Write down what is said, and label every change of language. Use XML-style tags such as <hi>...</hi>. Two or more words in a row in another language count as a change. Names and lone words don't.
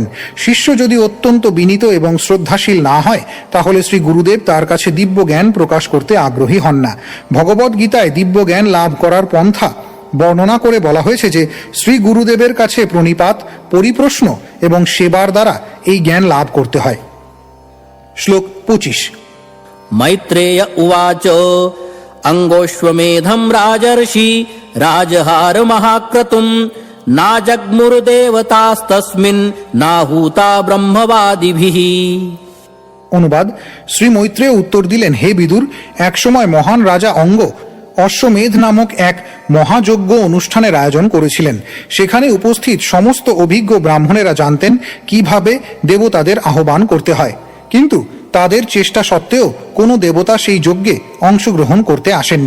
<bn>শিষ্য যদি অত্যন্ত বিনীত এবং শ্রদ্ধাশীল না হয় তাহলে শ্রী গুরুদেব তার কাছে দিব্য জ্ঞান প্রকাশ করতে আগ্রহী হন না। ভগবদ গীতায় দিব্য জ্ঞান লাভ করার পন্থা বর্ণনা করে বলা হয়েছে যে শ্রী গুরুদেবের কাছে প্রণিপাত, পরিপ্রশ্ন এবং সেবার দ্বারা এই জ্ঞান লাভ করতে হয়। শ্লোক 25।</bn> <sa>मैत्रेय उवाच अंगोष्वमेधं राजर्षि राजहार महाक्रतुं नाजग्मुर्देवतास्तस्मिन् नाहूता ब्रह्मवादिभिः।</sa> <bn>অনুবাদ, শ্রী মৈত্রেয় উত্তর দিলেন, হে বিদুর, একসময় মহান রাজা অঙ্গ অশ্বমেধ নামক এক মহাযজ্ঞ অনুষ্ঠানের আয়োজন করেছিলেন। সেখানে উপস্থিত সমস্ত অভিজ্ঞ ব্রাহ্মণেরা জানতেন কিভাবে দেবতাদের আহ্বান করতে হয়, কিন্তু তাদের চেষ্টা সত্ত্বেও কোনো দেবতা সেই যজ্ঞে অংশগ্রহণ করতে আসেননি।</bn>